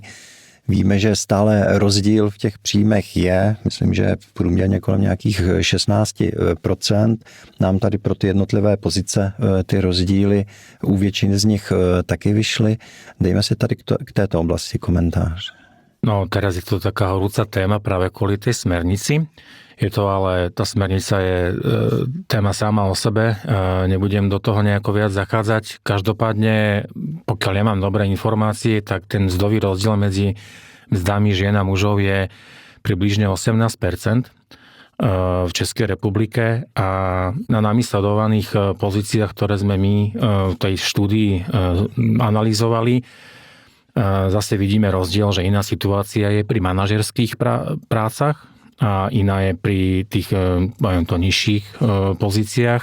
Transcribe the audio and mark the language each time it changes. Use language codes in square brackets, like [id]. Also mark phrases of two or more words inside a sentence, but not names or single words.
[cs] Víme, že stále rozdíl v těch příjmech je, myslím, že průměrně kolem nějakých 16%. Nám tady pro ty jednotlivé pozice ty rozdíly u většiny z nich taky vyšly. Dejme si tady k této oblasti komentář. [sk] No teraz je to taká horúca téma práve kvôli tej smernici. Je to ale, tá smernica je téma sama o sebe. Nebudem do toho nejako viac zachádzať. Každopádne, pokiaľ ja mám dobré informácie, tak ten mzdový rozdiel medzi mzdami žien a mužov je približne 18% v Českej republike a na nami sledovaných pozíciách, ktoré sme my v tej štúdii analyzovali, zase vidíme rozdiel, že iná situácia je pri manažerských prácach a iná je pri tých nižších pozíciách.